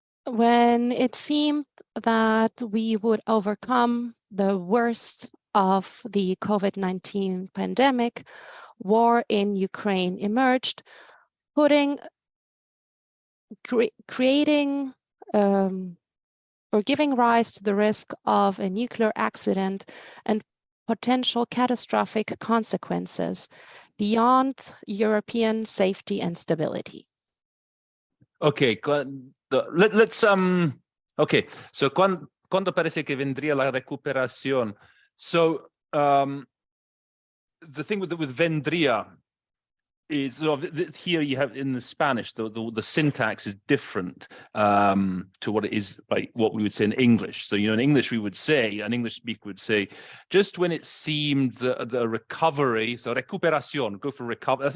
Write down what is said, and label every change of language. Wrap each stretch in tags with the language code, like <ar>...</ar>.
<en>When it seemed that we would overcome the worst of the COVID-19 pandemic, war in Ukraine emerged, creating or giving rise to the risk of a nuclear accident and potential catastrophic consequences beyond European safety and stability. Okay, let's okay, so</en> <es>cuando parece que vendría la recuperación?</es> <en>So the thing with vendría is here you have in the Spanish the syntax is different to what it is like what we would say in English. So in English an English speaker would say, just when it seemed the recovery, so recuperación, go for recovery.</en>